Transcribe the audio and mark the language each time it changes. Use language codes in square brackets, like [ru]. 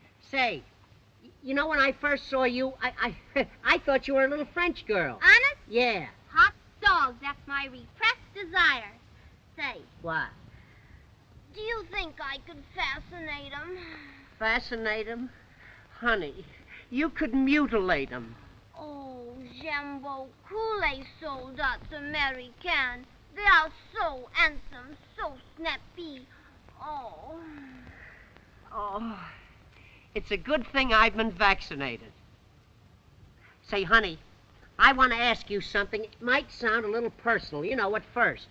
[en] Say, you know, when I first saw you, I thought you were a little French girl. Honest? Yeah. Hot dogs, that's my repressed desire. Say, What? do you think I could fascinate him? Fascinate him? Honey, you could mutilate him. [fr] Oh, j'aime beaucoup les soldats americains. [en] They are so handsome, so snappy. Oh. Oh, it's a good thing I've been vaccinated. Say, honey, I want to ask you something. It might sound a little personal, you know, at first.